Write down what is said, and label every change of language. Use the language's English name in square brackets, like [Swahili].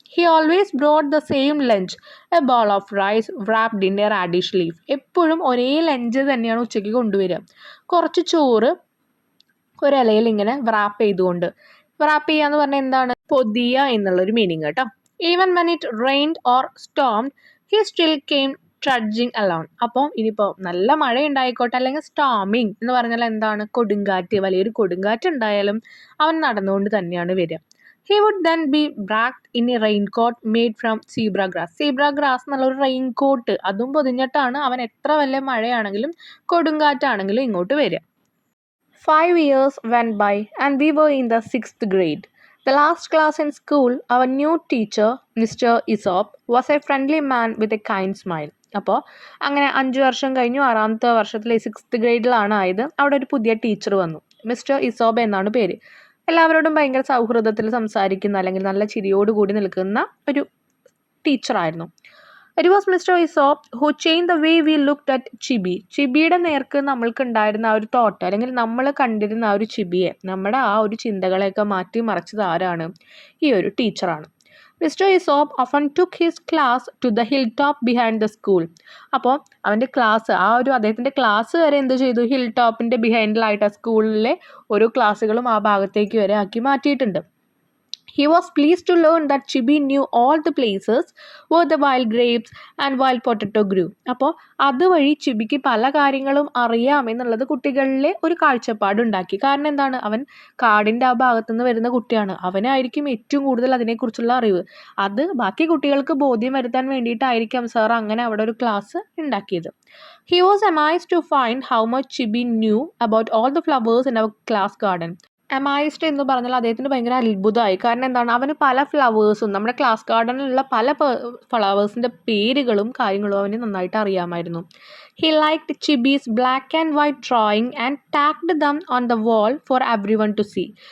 [English] He always brought the same lunch, a ball of rice wrapped in a radish leaf. [Malayalam] എപ്പോഴും ഒരേ lunch തന്നെയാണ് ഉച്ചയ്ക്ക് കൊണ്ടുവരിക. കുറച്ച് ചോറ് ഒരിലയിൽ ഇങ്ങനെ wrap ചെയ്തുകൊണ്ട്. wrap ചെയ്യുക എന്ന് പറഞ്ഞാൽ എന്താണ്, പൊതിയ എന്നുള്ളൊരു മീനിങ് കേട്ടോ. [English] Even when it rained or stormed he still came trudging alone. [Malayalam] അപ്പോൾ ഇനിയിപ്പോൾ നല്ല മഴ ഉണ്ടായിക്കോട്ടെ അല്ലെങ്കിൽ സ്റ്റോമിങ് എന്ന് പറഞ്ഞാൽ എന്താണ്, കൊടുങ്കാറ്റ്, വലിയൊരു കൊടുങ്കാറ്റ് ഉണ്ടായാലും അവൻ നടന്നുകൊണ്ട് തന്നെയാണ് വരിക. [English] He would then be wrapped in a raincoat made from zebra grass. [Malayalam] Zebra grass എന്നുള്ളൊരു റെയിൻകോട്ട് അതും പൊതിഞ്ഞിട്ടാണ് അവൻ എത്ര വലിയ മഴയാണെങ്കിലും കൊടുങ്കാറ്റാണെങ്കിലും ഇങ്ങോട്ട് വരിക. [English] 5 years went by and we were in the 6th grade. The last class in school, our new teacher, Mr. Isop, was a friendly man with a kind smile. [Malayalam] അപ്പോൾ അങ്ങനെ 5 വർഷം കഴിഞ്ഞു, 6ാമത്തെ വർഷത്തിലെ 6th ഗ്രേഡിലാണ് ആയത്. അവിടെ ഒരു പുതിയ ടീച്ചർ വന്നു. മിസ്റ്റർ ഇസോബ് എന്നാണ് പേര്. എല്ലാവരോടും ഭയങ്കര സൗഹൃദത്തിൽ സംസാരിക്കുന്ന അല്ലെങ്കിൽ നല്ല ചിരിയോടുകൂടി നിൽക്കുന്ന ഒരു ടീച്ചറായിരുന്നു. [English] It was mister Isobe who change the way we looked at Chibi. [Malayalam] ചിബിയുടെ നേർക്ക് നമ്മൾക്ക് ഉണ്ടായിരുന്ന ആ ഒരു തോട്ട് അല്ലെങ്കിൽ നമ്മൾ കണ്ടിരുന്ന ആ ഒരു ചിബിയെ, നമ്മുടെ ആ ഒരു ചിന്തകളെയൊക്കെ മാറ്റി മറിച്ചത് ആരാണ്, ഈ ഒരു ടീച്ചറാണ്. [English] Mister Isobe often took his class to the hilltop behind the school. [Malayalam] അപ്പോൾ അവൻ്റെ ക്ലാസ്, അദ്ദേഹത്തിൻ്റെ ക്ലാസ് വരെ എന്ത് ചെയ്തു, ഹിൽ ടോപ്പിൻ്റെ ബിഹൈൻഡിലായിട്ട് ആ സ്കൂളിലെ ഓരോ ക്ലാസ്സുകളും ആ ഭാഗത്തേക്ക് വരെ ആക്കി മാറ്റിയിട്ടുണ്ട്. [English] He was pleased to learn that Chibi knew all the places where the wild grapes and wild potato grew. [Malayalam] അപ്പോൾ അതുവഴി ചിബിക്ക് പല കാര്യങ്ങളും അറിയാം എന്നുള്ളത് കുട്ടികളിലെ ഒരു കാഴ്ചപ്പാടുണ്ടാക്കി. കാരണം എന്താണ്, അവൻ കാടിൻ്റെ ആ ഭാഗത്തുനിന്ന് വരുന്ന കുട്ടിയാണ്, അവനായിരിക്കും ഏറ്റവും കൂടുതൽ അതിനെക്കുറിച്ചുള്ള അറിവ്. അത് ബാക്കി കുട്ടികൾക്ക് ബോധ്യം വരുത്താൻ വേണ്ടിയിട്ടായിരിക്കാം സാർ അങ്ങനെ അവിടെ ഒരു ക്ലാസ് ഉണ്ടാക്കിയത്. [English] He was amazed to find how much Chibi knew about all the flowers in our class garden. [Malayalam] അമായിസ്റ്റ് എന്ന് പറഞ്ഞാൽ അദ്ദേഹത്തിന് ഭയങ്കര അത്ഭുതമായി. കാരണം എന്താണ്, അവന് പല ഫ്ലവേഴ്സും നമ്മുടെ ക്ലാസ് ഗാർഡനിലുള്ള പല ഫ്ലവേഴ്സിൻ്റെ പേരുകളും കാര്യങ്ങളും അവന് നന്നായിട്ട് അറിയാമായിരുന്നു. [English] He liked Chibi's black and white drawing and tagged them on the wall for everyone to see.